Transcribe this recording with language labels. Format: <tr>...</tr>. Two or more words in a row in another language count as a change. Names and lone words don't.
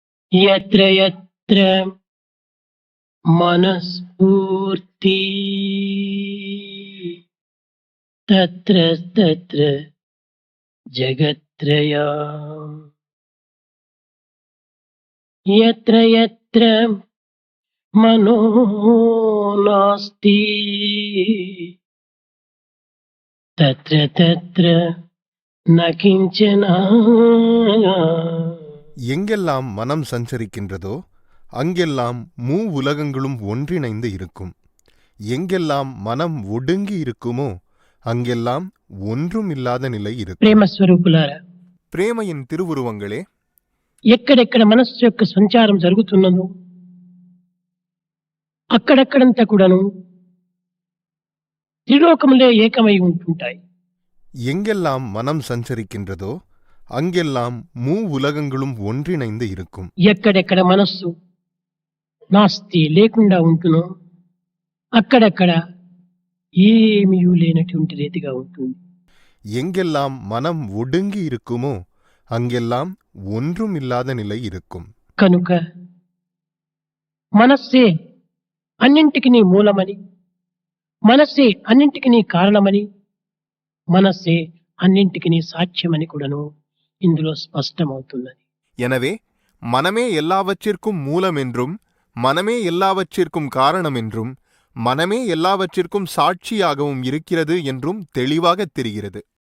<sa>यत्र यत्र मनस्फूर्ति तत्र तत्र जगत्त्रयम् यत्र यत्र मनो नास्ति तत्र तत्र न किञ्चन.</sa> <ta>எங்கெல்லாம் மனம் சஞ்சரிக்கின்றதோ அங்கெல்லாம் உலகங்களும் ஒன்றிணைந்து இருக்கும். எங்கெல்லாம் மனம் ஒடுங்கி இருக்குமோ அங்கெல்லாம் ஒன்றும் இல்லாத நிலை இருக்கும்.</ta> <te>ప్రేమస్వరూపులారా,</te> <ta>பிரேமையின் திருவுருவங்களே,</ta> <te>ఎక్కడెక్కడ మనస్సు యొక్క సంచారం జరుగుతున్నదో అక్కడక్కడంతా కూడాను త్రిలోకములే ఏకమై ఉంటుంటాయి.</te> <ta>எங்கெல்லாம் மனம் சஞ்சரிக்கின்றதோ அங்கெல்லாம் உலகங்களும் ஒன்றிணைந்து இருக்கும்.</ta> <te>ఎక్కడెక్కడ మనస్సు నాస్తి లేకుండా ఉంటునో అక్కడక్కడ ఏమీ లేనటువంటి రీతిగా ఉంటుంది.</te> <ta>எங்கெல்லாம் மனம் ஒடுங்கி இருக்குமோ அங்கெல்லாம் ஒன்றும் இல்லாத நிலை இருக்கும்.</ta> <te>కనుక మనస్సే అన్నింటికి మూలమని, మనస్సే అన్నింటికి కారణమని, మనస్సే అన్నింటికి సాక్ష్యమని కూడాను ఇందులో స్పష్టమవుతున్నది.</te> <ta>எனவே மனமே எல்லாவற்றிற்கும் மூலம் என்றும், மனமே எல்லாவற்றிற்கும் காரணம் என்றும், மனமே எல்லாவற்றிற்கும் சாட்சியாகவும் இருக்கிறது என்றும் தெளிவாக தெரிகிறது.</ta>